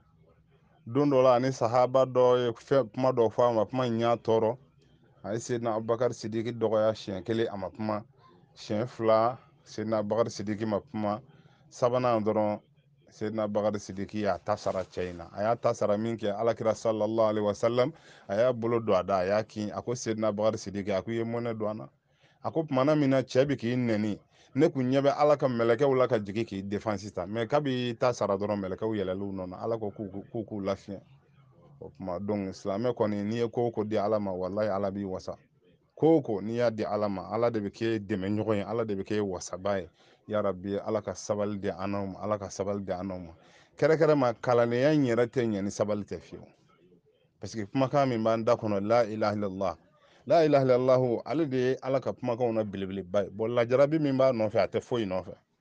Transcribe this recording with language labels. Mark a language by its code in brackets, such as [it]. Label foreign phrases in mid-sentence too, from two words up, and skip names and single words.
[bm] don dɔ la ani sahaba dɔ ye kuma dɔ fɔ a ma kuma in y'a tɔɔrɔ a ye seyidina abubakari sidiki dɔgɔya siɲɛ kelen a ma kuma siɲɛ fila seyidina abubakari sidiki ma kuma sabanan dɔrɔn seyidina abubakari sidiki y'a ta sara cɛ in na a y'a ta sara min kɛ alakira [ar] صلى الله عليه وسلم [bm] a y'a bolo don a da a y'a kin a ko seyidina abubakari sidiki a ko i ye mɔnɛ don an na a ko tumana min na cɛ bi k'i nɛni ne kun ɲɛ bɛ ala ka mɛlɛkɛw la ka jigin k'i defansi ta mɛ kabi ta sara dɔrɔn mɛlɛkɛw yɛlɛl'u nɔ na ala ko k'u lafiya o tuma donc silamɛ kɔni n'i ye ko o ko di ala ma walahi ala b'i wasa ko o ko n'i y'a di ala ma ala de bɛ kɛ dɛmɛ ɲɔgɔn ye ala de bɛ kɛ wasaba ye yarabi ala ka sabali di an n'aw ma ala ka sabali di an n'aw ma kɛrɛkɛrɛ ma kalandenya in yɛrɛ tɛ ɲɛ ni sabali tɛ fiyewu [fr] parce que [bm] kumakan min b'an da kɔnɔ [ar] لا إله إلا الله لا إله إلا الله [bm] ale de ye ala ka kumakanw na belebeleba ye bon lajarabi min b'a nɔfɛ a tɛ foyi nɔfɛ